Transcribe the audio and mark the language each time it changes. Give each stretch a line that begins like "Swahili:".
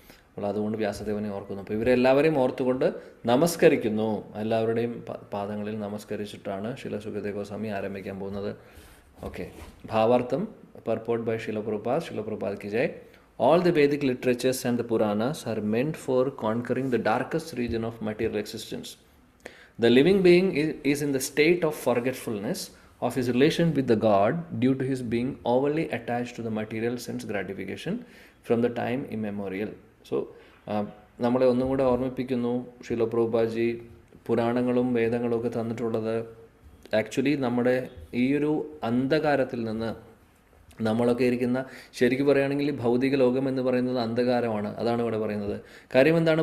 Malayalam: അപ്പോൾ അതുകൊണ്ട് വ്യാസദേവനെ ഓർക്കുന്നു. അപ്പോൾ ഇവരെല്ലാവരെയും ഓർത്തുകൊണ്ട് നമസ്കരിക്കുന്നു. എല്ലാവരുടെയും പാദങ്ങളിൽ നമസ്കരിച്ചിട്ടാണ് ശില സുഖദേവ് ഗോസ്വാമി ആരംഭിക്കാൻ പോകുന്നത്.
English: Okay, ഭാവാർത്ഥം purport by Srila Prabhupada ki jai. All the Vedic literatures and the Puranas are meant for conquering the darkest region of material existence. The living being is in the state of forgetfulness of his relation with the God due to his being overly attached to the material sense gratification from the time immemorial.
Malayalam: So, നമ്മളെ ഒന്നും കൂടെ ഓർമ്മിപ്പിക്കുന്നു ശ്രീല പ്രഭുപാദി പുരാണങ്ങളും വേദങ്ങളും ഒക്കെ തന്നിട്ടുള്ളത് actually നമ്മുടെ ഈ ഒരു അന്ധകാരത്തിൽ നിന്ന് നമ്മളൊക്കെ ഇരിക്കുന്ന, ശരിക്കും പറയുകയാണെങ്കിൽ ഭൗതിക ലോകം എന്ന് പറയുന്നത് അന്ധകാരമാണ്. അതാണ് ഇവിടെ പറയുന്നത്. കാര്യം എന്താണ്?